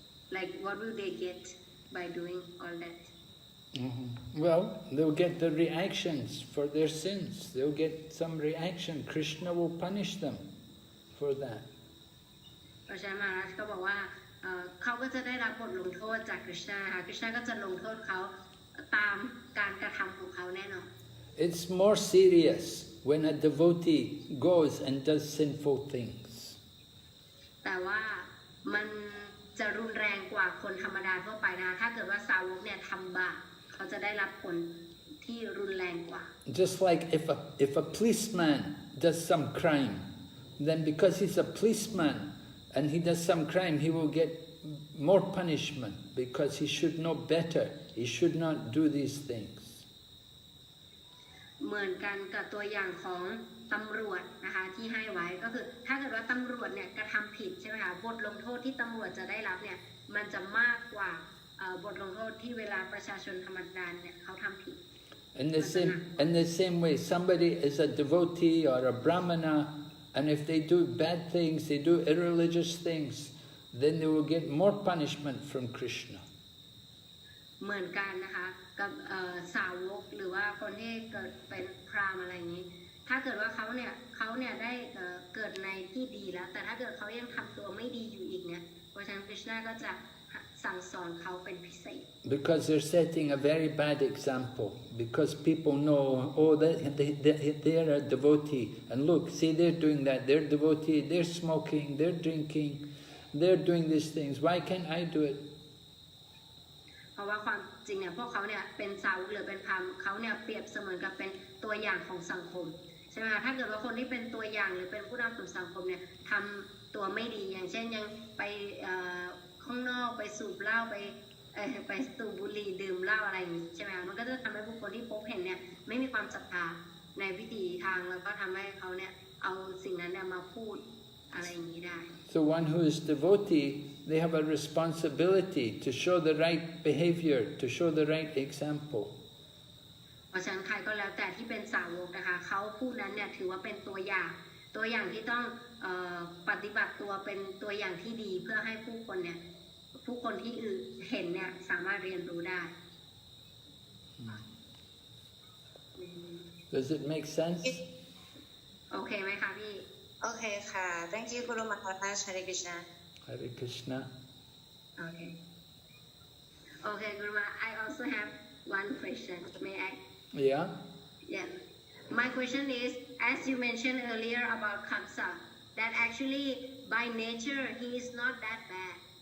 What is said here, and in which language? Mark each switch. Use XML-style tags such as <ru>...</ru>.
<en>Like what will they get by doing all that? Well, they'll get the reactions for their sins. They'll get some reaction. Krishna will punish them for that.</en> <th>เพราะฉะนั้นมหาราชก็บอกว่าเขาก็จะได้รับบทลงโทษจากคริชนาค่ะคริชนาก็จะลงโทษเขาตามการกระทำของเขาแน่นอน</th> <en>It's more serious when a devotee goes and does sinful things.</en> <th>แต่ว่ามันจะรุนแรงกว่าคนธรรมดาทั่วไปนะคะถ้าเกิดว่าสาวกเนี่ยทำบาปเขาจะได้รับผลที่รุนแรงกว่า</th> <en>Just like if a policeman does some crime, then because he's a policeman and he does some crime, he will get more punishment because he should know better. He should not do these things.</en> <th>เหมือนกันกับตัวอย่างของ ตำรวจนะคะที่ให้ไว้ก็คือถ้าเกิดว่าตำรวจเนี่ยกระทำผิดใช่ไหมคะบทลงโทษที่ตำรวจจะได้รับเนี่ยมันจะมากกว่าบทลงโทษที่เวลาประชาชนธรรมดาเนี่ยเขาทำผิด</th> <en>In the same way, somebody is a devotee or a brahmana, and if they do bad things, they do irreligious things, then they will get more punishment from Krishna.</en> <th>เหมือนกันนะคะกับสาวกหรือว่าคนที่เกิดเป็นพราหมณ์อะไรอย่างนี้ถ้าเกิดว่าเขาเนี่ยได้เกิดในที่ดีแล้วแต่ถ้าเกิดเขายังทำตัวไม่ดีอยู่อีกเนี่ยเพราะฉะนั้นคริชนาก็จะสั่งสอนเขาเป็นพิเศษ</th> <en>Because they're setting a very bad example. Because people know, oh, they're a devotee, and look, see, they're doing that. They're devotee. They're smoking. They're drinking. They're doing these things. Why can't I do it?</en> <th>เพราะว่าความจริงเนี่ยพวกเขาเนี่ยเป็นสาวกหรือเป็นพราหมณ์เขาเนี่ยเปรียบเสมือนกับเป็นตัวอย่างของสังคมใช่ไหมคะถ้าเกิดว่าคนที่เป็นตัวอย่างหรือเป็นผู้นำของสังคมเนี่ยทำตัวไม่ดีอย่างเช่นยังไปข้างนอกไปสูบเหล้าไปสูบบุหรี่ดื่มเหล้าอะไรอย่างนี้ใช่ไหมคะมันก็จะทำให้ผู้คนที่พบเห็นเนี่ยไม่มีความศรัทธาในวิถีทางแล้วก็ทำให้เขาเนี่ยเอาสิ่งนั้นเนี่ยมาพูดอะไรอย่างนี้ได้</th> <en>So one who is devotee, they have a responsibility to show the right behavior, to show the right example.</en> <th>เพราะฉะนั้นใครก็แล้วแต่ที่เป็นสาวกนะคะเขาผู้นั้นเนี่ยถือว่าเป็นตัวอย่างที่ต้องปฏิบัติตัวเป็นตัวอย่างที่ดีเพื่อให้ผู้คนที่เห็นเนี่ยสามารถเรียนรู้ได้</th> <en>Does it make sense?</en> <th>โอเคไหมคะพี่ โอเคค่ะ</th> <en>thank you</en> <th>คุณลุงมาทัศน์ Hare Krishna</th> <en>Hare Krishna. Okay. Okay, Guruma, I also have one question. May I? Yeah? Yeah. My question is, as you mentioned earlier about Kamsa, that actually by nature he is not that bad.</en>